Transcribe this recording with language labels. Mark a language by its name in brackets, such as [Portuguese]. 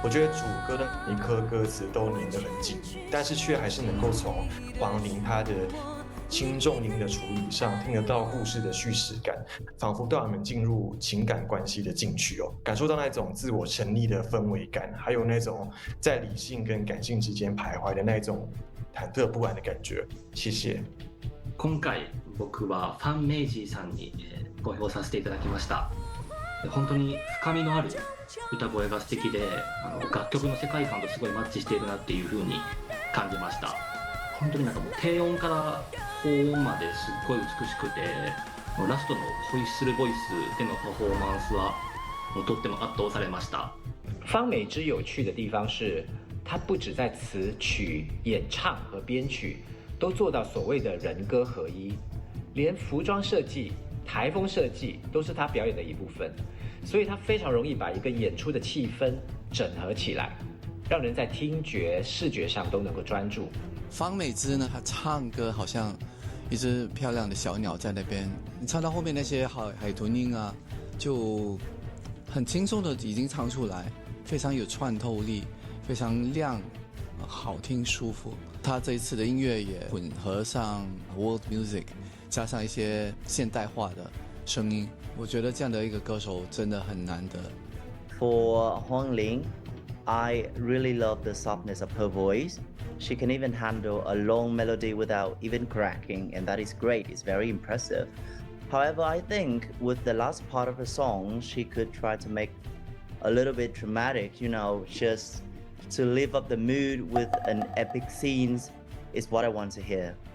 [Chinese] 我觉得主歌的一颗歌词都粘得很紧，但是却还是能够从黄龄他的轻重音的处理上听得到故事的叙事感，仿佛带我们进入情感关系的禁区哦，感受到那种自我成立的氛围感，还有那种在理性跟感性之间徘徊的那种忐忑不安的感觉。谢谢。 [Japanese] 今回僕はファンメイジーさんに投票させていただきました。本当に深みのある 歌声が素敵で、楽曲の世界観とすごいマッチしているなっていう風に感じました。本当になんかもう低音から高音まですっごい美しくて、ラストのホイッスルボイスでのパフォーマンスはもうとっても圧倒されました。 [Chinese] 方美芝有趣的地方是，她不只在词曲、演唱和编曲都做到所谓的人歌合一，连服装设计、台风设计都是她表演的一部分。所以他非常容易把一个演出的气氛整合起来，让人在听觉、视觉上都能够专注。方美芝呢，她唱歌好像一只漂亮的小鸟在那边，你唱到后面那些海豚音啊，就很轻松的已经唱出来，非常有穿透力，非常亮，好听舒服。她这一次的音乐也混合上 world music， 加上一些现代化的声音。 我觉得这样的一个歌手真的很难得， [English] For Huang Ling, I really love the softness of her voice. She can even handle a long melody without even cracking, and that is great. It's very impressive. However, I think with the last part of the song, she could try to make a little bit dramatic, just to live up the mood with an epic scenes is what I want to hear.